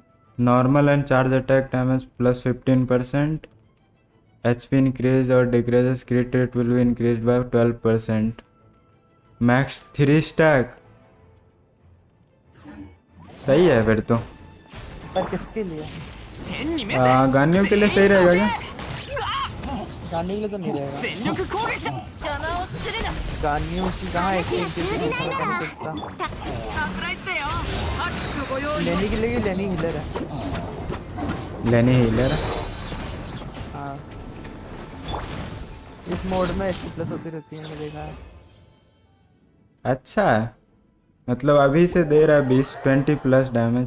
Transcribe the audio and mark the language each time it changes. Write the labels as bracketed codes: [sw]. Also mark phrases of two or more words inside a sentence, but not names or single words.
[en] normal and charge attack damage plus 15%, HP increase और decreases crit rate will be increase by 12%, max 3 stack। [hi] सही है फिर तो। पर किसके लिए? गानियों के लिए सही रहेगा क्या? गाने के लिए तो नहीं रहेगा। [ja] 邪魔をするな [hi] गानियों की कहाँ एक्टिंग की थी, पता नहीं चलता। [ja] サプライズだよ拍手のご用意 [hi] लेनी के लिए लेनी हीलर है। लेनी हीलर। हाँ इस मोड में 80 प्लस होती रहती है, मैंने देखा है। अच्छा है, मतलब अभी से दे रहा है 20 [en] plus damage.